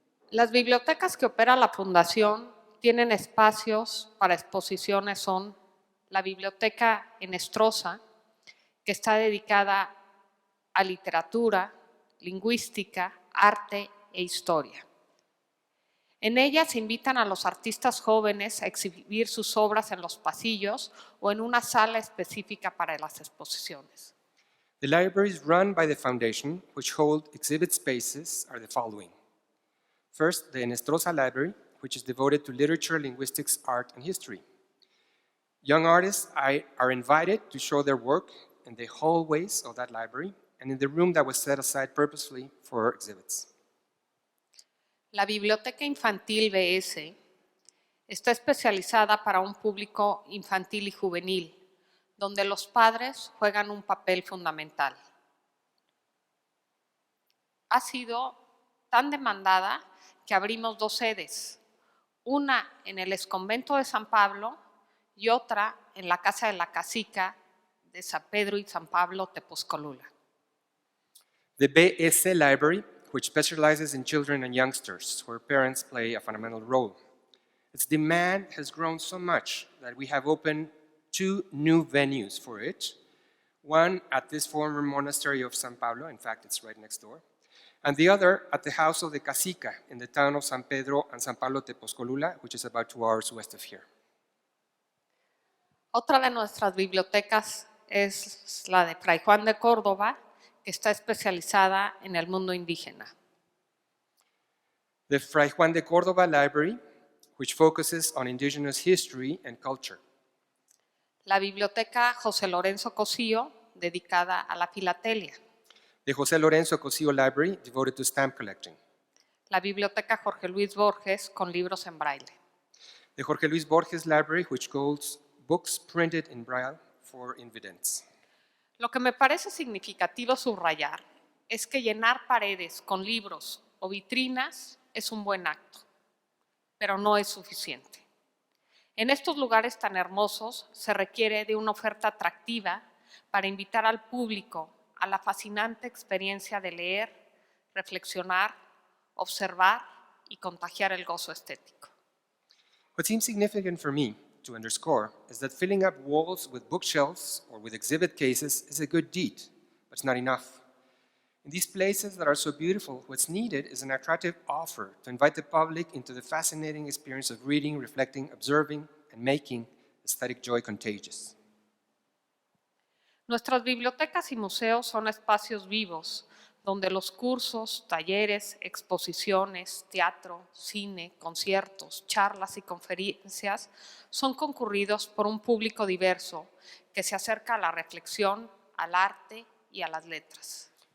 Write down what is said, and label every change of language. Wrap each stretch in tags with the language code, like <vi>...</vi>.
<es>Las bibliotecas que opera la Fundación tienen espacios para exposiciones, son la Biblioteca Enestrosa, que está dedicada a literatura, lingüística, arte e historia. En ella se invitan a los artistas jóvenes a exhibir sus obras en los pasillos o en una sala específica para las exposiciones.</es> <en>The libraries run by the Foundation, which hold exhibit spaces, are the following. First, the Enestrosa Library, which is devoted to literature, linguistics, art, and history. Young artists are invited to show their work in the hallways of that library and in the room that was set aside purposely for exhibits.</en> <es>La Biblioteca Infantil BS está especializada para un público infantil y juvenil, donde los padres juegan un papel fundamental. Ha sido tan demandada que abrimos 2 sedes, una en el exconvento de San Pablo y otra en la Casa de la Casica de San Pedro y San Pablo, Tepozcolula.</es> <en>The BS Library, which specializes in children and youngsters, where parents play a fundamental role. Its demand has grown so much that we have opened 2 new venues for it, one at this former monastery of San Pablo, in fact it's right next door, and the other at the House of the Casica in the town of San Pedro and San Pablo Tepozcolula, which is about 2 hours west of here.</en> <es>Otra de nuestras bibliotecas es la de Fray Juan de Córdoba, que está especializada en el mundo indígena.</es> <en>The Fray Juan de Córdoba Library, which focuses on indigenous history and culture.</en> <es>La Biblioteca José Lorenzo Cosío, dedicada a la filatelia.</es> <en>The José Lorenzo Cosío Library, devoted to stamp collecting.</en> <es>La Biblioteca Jorge Luis Borges, con libros en braille.</es> <en>The Jorge Luis Borges Library, which holds books printed in braille for invidents.</en> <es>Lo que me parece significativo subrayar es que llenar paredes con libros o vitrinas es un buen acto, pero no es suficiente. En estos lugares tan hermosos se requiere de una oferta atractiva para invitar al público a la fascinante experiencia de leer, reflexionar, observar y contagiar el gozo estético.</es> <en>What seems significant for me to underscore is that filling up walls with bookshelves or with exhibit cases is a good deed, but it's not enough. In these places that are so beautiful, what's needed is an attractive offer to invite the public into the fascinating experience of reading, reflecting, observing, and making aesthetic joy contagious.</en> <es>Nuestras bibliotecas y museos son espacios vivos donde los cursos, talleres, exposiciones, teatro, cine, conciertos, charlas y conferencias son concurridos por un público diverso que se acerca a la reflexión, al arte y a las letras.</es>